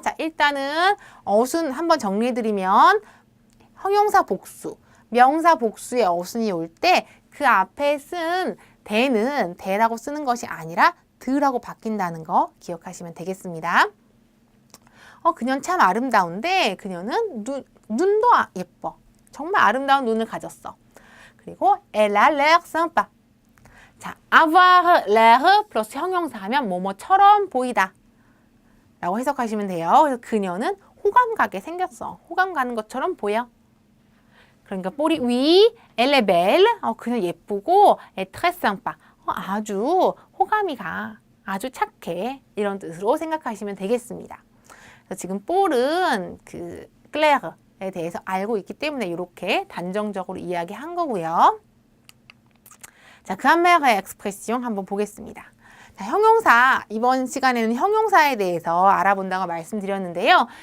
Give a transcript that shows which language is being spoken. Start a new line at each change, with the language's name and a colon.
Korean: 자, 일단은 어순 한번 정리해드리면 형용사 복수, 명사 복수의 어순이 올 때 그 앞에 쓴 대는 대라고 쓰는 것이 아니라 드라고 바뀐다는 거 기억하시면 되겠습니다. 그녀는 참 아름다운데 그녀는 눈도 예뻐. 정말 아름다운 눈을 가졌어. 그리고
French: elle a l'air sympa.
Korean: 자,
French: avoir l'air
Korean: 플러스 형용사 하면 뭐뭐처럼 보이다. 라고 해석하시면 돼요. 그래서 그녀는 호감 가게 생겼어. 호감 가는 것처럼 보여. 그러니까 뽀리 위,
French: elle est belle.
Korean: 그녀 예쁘고,
French: est très sympa.
Korean: 아주 호감이 가. 아주 착해. 이런 뜻으로 생각하시면 되겠습니다. 그래서 지금 폴은 그 클레르에 대해서 알고 있기 때문에 이렇게 단정적으로 이야기한 거고요. 자, 그란메르의 엑스프레시옹 한번 보겠습니다. 자, 형용사, 이번 시간에는 형용사에 대해서 알아본다고 말씀드렸는데요.